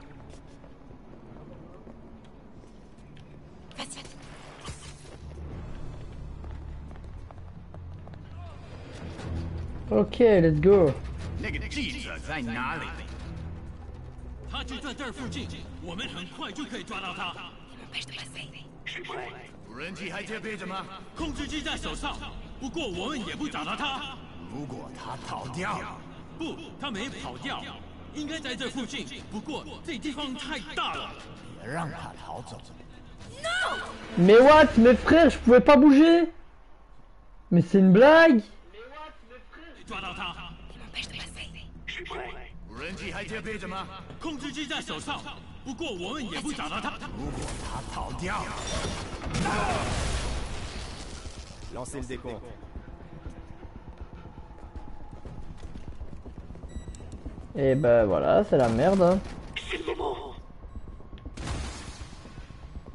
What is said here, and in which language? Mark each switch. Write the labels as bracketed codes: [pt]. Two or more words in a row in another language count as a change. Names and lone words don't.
[fr] Vas-y. [en] Ok, let's go. [zh] 那个记者在哪里？他就在这儿附近，我们很快就可以抓到他。无人机还接配着吗？控制机在手上，不过我们也不找到他。如果他逃掉了，不，他没跑掉，应该在这附近。不过这地方太大了。别让他逃走。 [fr] Mais what? Mes frères, je pouvais pas bouger? Mais c'est une blague? [zh] 抓到他。无人机还接配着吗？控制机在手上，不过我们也不找到他。如果他逃掉了， [fr] Lancez le décompte. Et ben voilà, c'est la merde. Hein. C'est le moment.